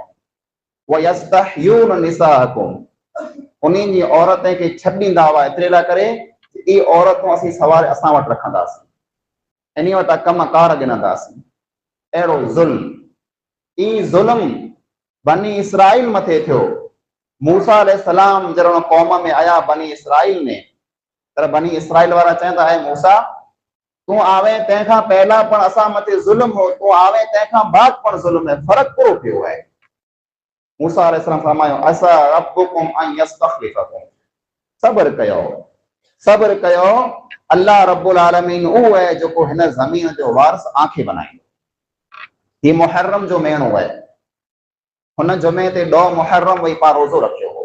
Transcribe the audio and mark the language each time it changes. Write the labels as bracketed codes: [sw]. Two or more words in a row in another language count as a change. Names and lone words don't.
[ar] ويستحيون نساءكم, [sd] उन्हीं जी औरत खे छॾींदा हुआ एतिरे लाइ करे ई औरतूं असीं सवारे असां वटि रखंदासीं, इन वटां कमकार गिनंदासीं। अहिड़ो ज़ुल्म, ई ज़ुल्म बनी इसराइल मथे थियो। मूसा अलैहिस्सलाम जॾहिं उन क़ौम में आया बनी इसराइल में, पर बनी इसराइल वारा चवंदा है मूसा तू आवे तंहिंखां पहला पण असां मथे ज़ुल्म हो, तू आवे तंहिंखां बाद पण ज़ुल्म है, फर्क पूरो पियो है। मूसा अलैहिस्सलाम फरमायो [ar] عسى ربكم أن يستخلفكم, [sd] सब्र कयो, सब्र कयो। [ar] الله رب العالمين [sd] उहो है जो हिन ज़मीन जो वारिस आंखे बनाईंदो। ही मुहर्रम जो महीनो है, हुन जुमे ते 2 मुहर्रम वही पा रोज़ो रखियो हो।